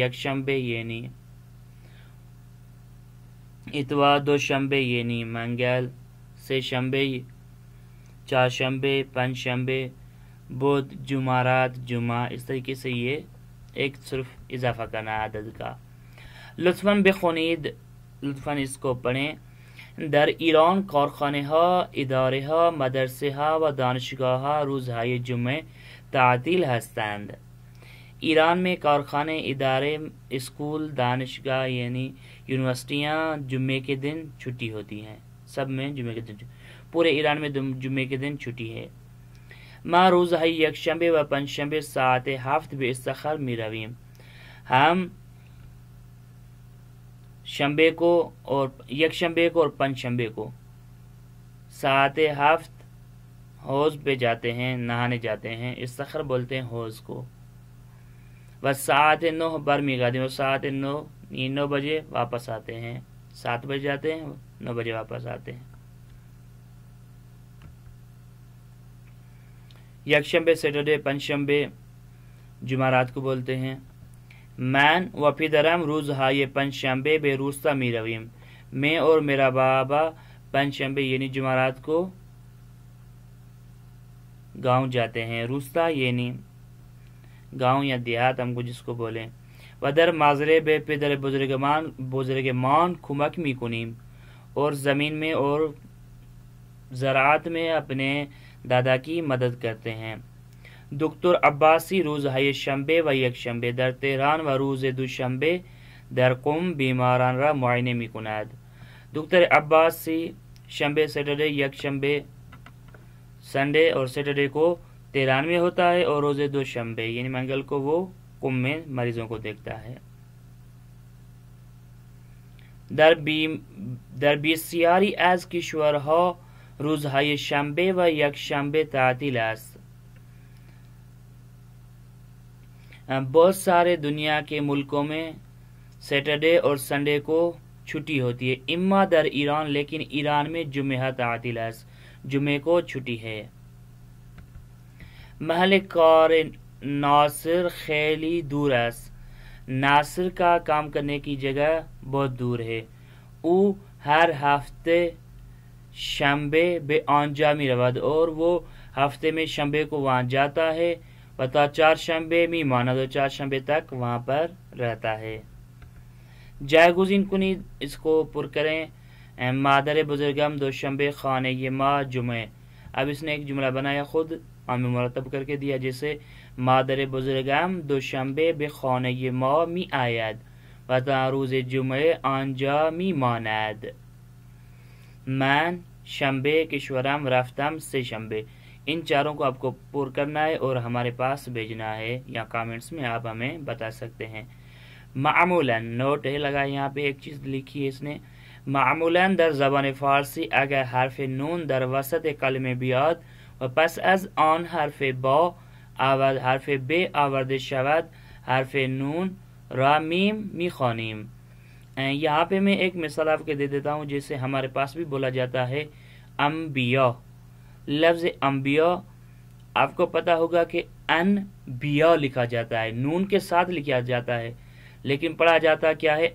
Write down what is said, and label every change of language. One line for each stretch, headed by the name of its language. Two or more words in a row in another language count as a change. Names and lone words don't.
Urdu: یک شنبے یعنی اتوار، 2 شنبے یعنی منگل، 3 شنبے، 4 شنبے، 5 شنبے، بدھ، جمعرات، جمعہ. اس طریقے سے یہ ایک صرف اضافہ کرنا ہے عدد کا.
Persian: لطفاً بخونید،
Urdu: لطفاً اس کو پڑھیں.
Persian: در ایران کارخانه ها، اداره ها، مدرسه ها و دانشگاه ها روزهای جمعه تعطیل هستند.
Urdu: ایران میں کارخانے، ادارے، اسکول، دانشگاہ یعنی یونیورسٹیاں جمعے کے دن چھٹی ہوتی ہیں. سب میں جمعے کے دن، پورے ایران میں جمعے کے دن چھٹی ہے.
Persian: ما روزهای یکشنبه و پنجشنبه ساعت 7 به استخر می رویم.
Urdu: ہم شنبے کو اور یکشنبے کو اور پنجشنبے کو ساعت 7 حوض پہ جاتے ہیں، نہانے جاتے ہیں، استخر بولتے ہیں حوض کو.
Persian: و ساعت 9 برمیگردیم،
Urdu: اور ساعت 9 بجے واپس آتے ہیں. 7 بجے جاتے ہیں، 9 بجے واپس آتے ہیں. یکشنبے سیٹرڈے، پنجشنبے جمعرات کو بولتے ہیں.
Persian: من و پدرم روزهای پنجشنبه به روستا می رویم.
Urdu: میں اور میرا بابا پنجشنبے یعنی جمعرات کو گاؤں جاتے ہیں. روستا یعنی گاؤں یا دیہات ہم کو جس کو بولیں.
Persian: و در مزرعه به پدر بزرگمان کمک می کنیم.
Urdu: اور زمین میں اور زراعت میں اپنے دادا کی مدد کرتے ہیں.
Persian: دکتر عباسی روزهای شنبه و یکشنبه در تهران و روز دوشنبه در قم بیماران را معاینه می کند.
Urdu: دکتر عباسی شنبه سیٹرڈے یکشنبے سنڈے اور سیٹرڈے کو تہران میں ہوتا ہے، اور
Persian: روز دوشنبے
Urdu: یعنی منگل کو وہ قم میں مریضوں کو دیکھتا ہے.
Persian: در بسیاری از کشورها روزهای شنبه و یکشنبه تعطیل است.
Urdu: بہت سارے دنیا کے ملکوں میں سیٹرڈے اور سنڈے کو چھٹی ہوتی ہے.
Persian: اما در ایران،
Urdu: لیکن ایران میں
Persian: جمعہ تعطیل است،
Urdu: جمعے کو چھٹی ہے.
Persian: محل کار ناصر خیلی دور است.
Urdu: ناصر کا کام کرنے کی جگہ بہت دور ہے.
Persian: او ہر ہفتے شنبے به آنجا می رود،
Urdu: اور وہ ہفتے میں شنبے کو وہاں جاتا ہے
Persian: و تا چهارشنبه می ماند
Urdu: و چهارشنبه تک وہاں پر رہتا ہے.
Persian: جایگزین کنید،
Urdu: اس کو پر کریں.
Persian: مادر بزرگم دوشنبه خانه ما جمعه.
Urdu: اب اس نے ایک جملہ بنایا خود اور مرتب کر کے دیا، جیسے
Persian: مادر بزرگم دوشنبه به خانه ما می آید و تا روز جمعه آنجا می ماند. من شنبه کشورم رفتم سه شنبه.
Urdu: ان چاروں کو آپ کو پر کرنا ہے اور ہمارے پاس بھیجنا ہے، یا کامنٹس میں آپ ہمیں بتا سکتے ہیں. معمولاً نوٹ ہے لگا، یہاں پہ ایک چیز لکھی ہے اس نے.
Persian: معمولاً در زبان فارسی اگر حرف نون در وسط کلمه بیاد و پس از آن حرف ب آورده شود، حرف نون را میم میخوانیم.
Urdu: یہاں پہ میں ایک مثال آپ کے دے دیتا ہوں. جیسے ہمارے پاس بھی بولا جاتا ہے انبیاء. لفظ انبیاء آپ کو پتا ہوگا کہ انبیاء لکھا جاتا ہے، نون کے ساتھ لکھا جاتا ہے، لیکن پڑھا جاتا کیا ہے؟